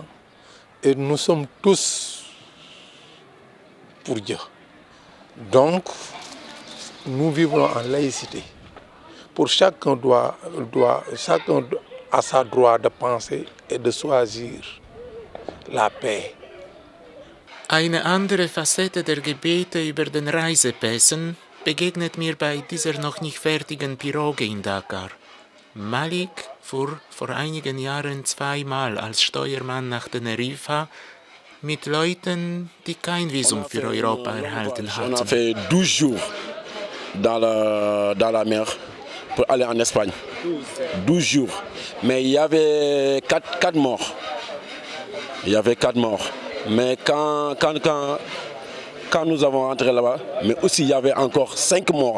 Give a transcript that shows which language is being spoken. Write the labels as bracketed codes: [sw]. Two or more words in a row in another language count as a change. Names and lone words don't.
[fr] Et nous sommes tous pour Dieu. Donc, nous vivons en laïcité. Pour chacun a sa droit de penser et de choisir la paix. [de] Eine andere Facette der Gebete über den Reisepässen begegnet mir bei dieser noch nicht fertigen Piroge in Dakar. Malik fuhr vor einigen Jahren 2-mal als Steuermann nach Teneriffa mit Leuten, die kein Visum für Europa erhalten hatten. [fr] On a fait 12 jours dans la mer pour aller en Espagne. 12 jours. Mais il y avait 4 morts. Il y avait 4 morts. Mais quand nous avons entré là-bas, mais aussi il y avait encore 5 morts.